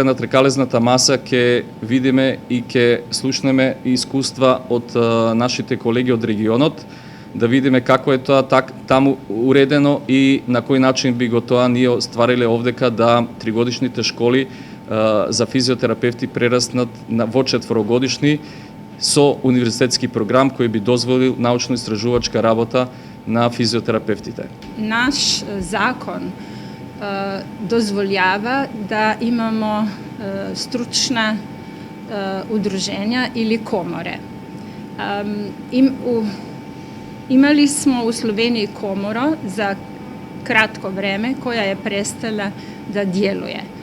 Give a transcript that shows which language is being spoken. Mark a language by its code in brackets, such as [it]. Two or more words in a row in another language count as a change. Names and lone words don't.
[mk] на трекалезната маса ќе видиме и ќе слушнеме искуства од нашите колеги од регионот, да видиме како е тоа таму уредено и на кој начин би го тоа ние оствариле овдека да 3-годишните школи за физиотерапевти прераснат во 4-годишни со универзитетски програм кој би дозволил научно-истражувачка работа на физиотерапевтите. [sr] Naš zakon dozvoljava da imamo stručna udruženja ili komore. Imali smo u Sloveniji komoru za kratko vreme koja je prestala da djeluje.